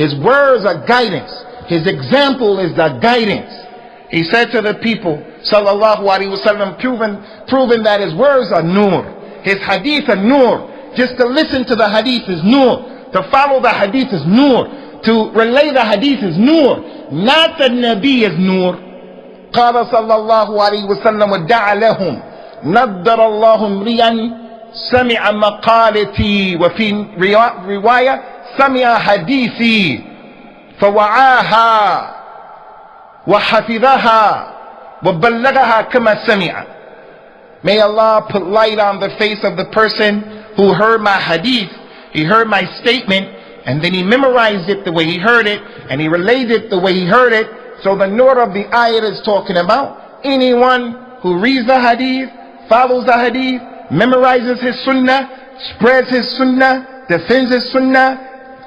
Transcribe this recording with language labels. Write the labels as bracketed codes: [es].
[en] His words are guidance. His example is the guidance. He said to the people, sallallahu alaihi wasallam, proving that his words are nur. His hadith are nur. Just to listen to the hadith is nur. To follow the hadith is nur. To relay the hadith is nur. Not the Nabi is nur. [ar] قال صلى الله عليه وسلم ودعا لهم نضر الله امرئا سمع مقالتي وفي رواية سمع حديثي فوعاها وحفظها وبلغها كما سمع. [en] May Allah put light on the face of the person who heard my hadith, he heard my statement, and then he memorized it the way he heard it, and he relayed it the way he heard it. So the nur of the ayat is talking about anyone who reads the hadith, follows the hadith, memorizes his sunnah, spreads his sunnah, defends his sunnah.